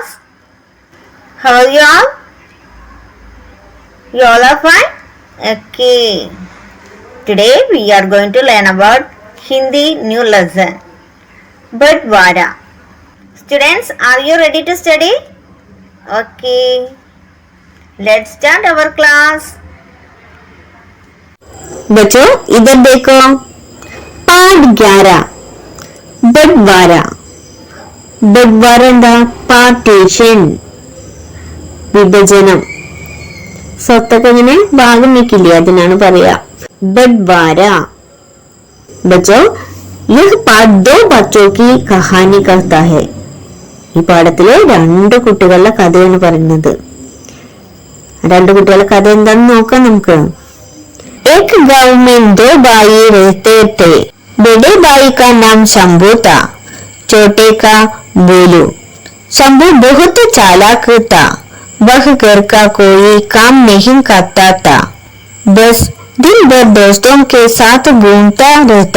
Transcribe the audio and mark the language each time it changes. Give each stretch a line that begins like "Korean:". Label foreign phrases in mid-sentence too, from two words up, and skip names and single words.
English: How are you all? You all are fine? Okay. Today we are going to learn about Hindi new lesson. Badwara. Students, are you ready to study? Okay. Let's start our class.
Hindi: बच्चों इधर देखो, पाठ 11 बंटवारा.
Malayalam: ബട്ട്വാര എന്താ? പാർട്ടീഷൻ, വിഭജനം. സ്വത്തൊക്കെ ഇങ്ങനെ ഭാഗം വെക്കില്ലേ, അതിനാണ് പറയാ ബട്ട്വാര.
Hindi: बच्चो यह पाठ दो बच्चो की कहानी करता है.
Malayalam: ഈ പാഠത്തില് രണ്ട് കുട്ടികളുടെ കഥയാണ് പറയുന്നത്. രണ്ട് കുട്ടികളുടെ കഥ എന്താണെന്ന് നോക്കാം നമുക്ക്.
Hindi: एक गांव में दो भाई रहते थे. बड़े भाई का नाम शंभू था, छोटे का बोलू. शंभू बहुत चालाक था. वह घर का कोई काम नहीं करता था, बस दिन भर दोस्तों के साथ घूमता रहता.